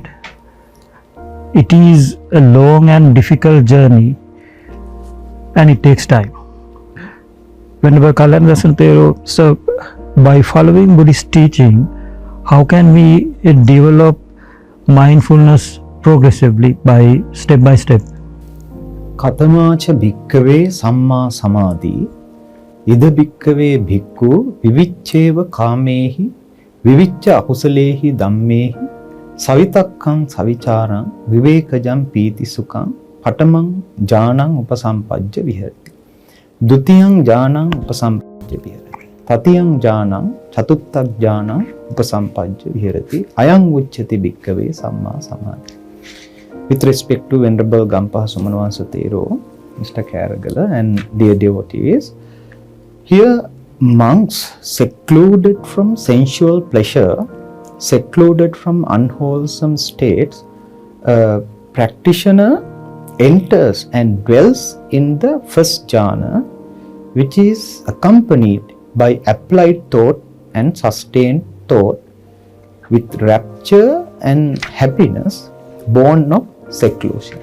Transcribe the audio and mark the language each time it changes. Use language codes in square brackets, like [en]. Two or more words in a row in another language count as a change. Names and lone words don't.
[en] It is a long and difficult journey and it takes time. Whenever Kalanda Santero, so by following Buddhist teaching, how can we develop mindfulness progressively by step? [pi] Katamacha bhikkave samma samadhi ida bhikkave bhikkhu vivicceva kamehi vivicca akusalehi dhammehi savitakkam savicharam vivekajam pīti sukham patamam jnanam upasampajja viharati dutiyam jnanam upasampajja viharati tatiyam jnanam chatuttak jnanam upasampajja viharati ayam uccati bhikkave samma samadhi. [en] With respect to Venerable Gampaha Sumanawansatero, Mr. Karagala and dear devotees, here monks secluded from sensual pleasure, secluded from unwholesome states, a practitioner enters and dwells in the first jhana, which is accompanied by applied thought and sustained thought with rapture and happiness born of seclusion.